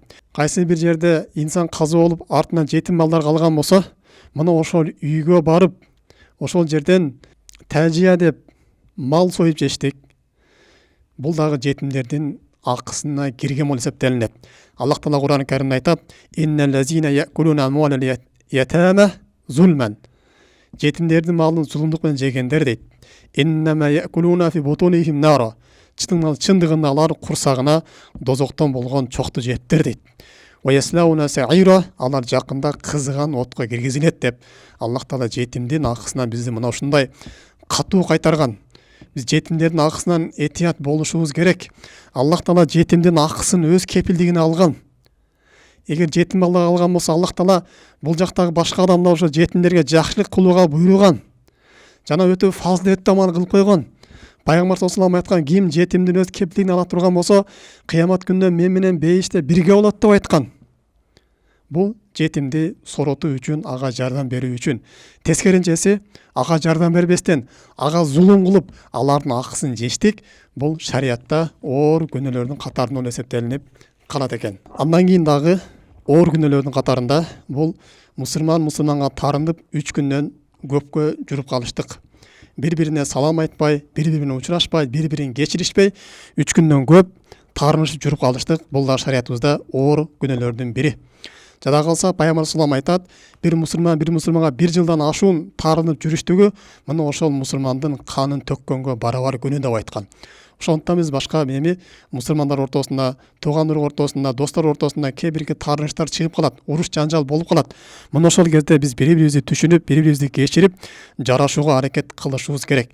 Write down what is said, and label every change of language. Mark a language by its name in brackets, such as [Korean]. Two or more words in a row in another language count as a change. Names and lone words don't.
[Kyrgyz] Кайсы бир жерде инсан казы болуп, артынан жетим малдар калган болсо, мына ошол үйгө барып, ошол жерден тажия деп мал союп жештик. Бул дагы жетимдердин акысына кирген болуп эсептелинет. Аллах Таала Кур'ан Каримде айтат: [Arabic] «إن الذين يأكلون أموال اليتامى ظلما». [Kyrgyz] Жетимдердин малын зулумдук менен жегендер дейт. [Arabic] «إنما يأكلون في بطونهم نارا». [Kyrgyz] Чындыгында алар курсагына дозоктон болгон чокту жептер дейт. [Arabic] «ويصلون سعيرا». [Kyrgyz] Алар жакында кызыган отко киргизилет деп Аллах Таала жетимдин акысынан бизди мына ушундай катуу кайтарган. Биз жетимдердин акысынан этият болушубуз керек. Аллах Таала жетимдин акысын өз кепилдигине алган. Эгер жетим бала алган болсо, Аллах Таала бул жактагы башка адамдар ошо жетимдерге жакшылык кылууга буйруган. Жана өтө фазилеттүү амал кылып койгон. Пайгамбар [Arabic] صلى الله عليه وسلم [Kyrgyz] айткан: ким жетимдин өз кепилдигине ала турган болсо, кыямат күнүндө мен менен бейиште бирге болот деп айткан. Бул жетимди соротуу үчүн, ага жардам берүү үчүн. Тескеринчеси, ага жардам бербестен, ага зулум кылып, алардын акысын жештик. Бул шариятта оор күнөөлөрдүн катарында эсептелинип калат экен. Андан кийин дагы оор күнөөлөрдүн катарында бул мусулманга тарынып 3 күндөн көпкө жүрүп калыштык. Бири-бирине салам айтпай, бири-бирине учурашпай, бири-бирин кечиришпей 3 күндөн көп тарынышып жүрүп калыштык. Бул да шариятыбызда оор күнөөлөрдүн бири. Жада калса, Пайгамбар [Arabic] صلى الله عليه وسلم [Kyrgyz] айтат: бир мусулманга 1 жылдан ашуун тарынып жүрүштүгү мына ошол мусулмандын канын төккөнгө барабар күнөө деп айткан. Ошондуктан биз башка эми мусулмандар ортосунда, тууган урук ортосунда, достор ортосунда кээ бирки тарыныштар чыгып калат, уруш жанжал болуп калат. Мына ошол кезде биз бири-бирибизди түшүнүп, бири-бирибизди кечирип, жарашууга аракет кылышыбыз керек.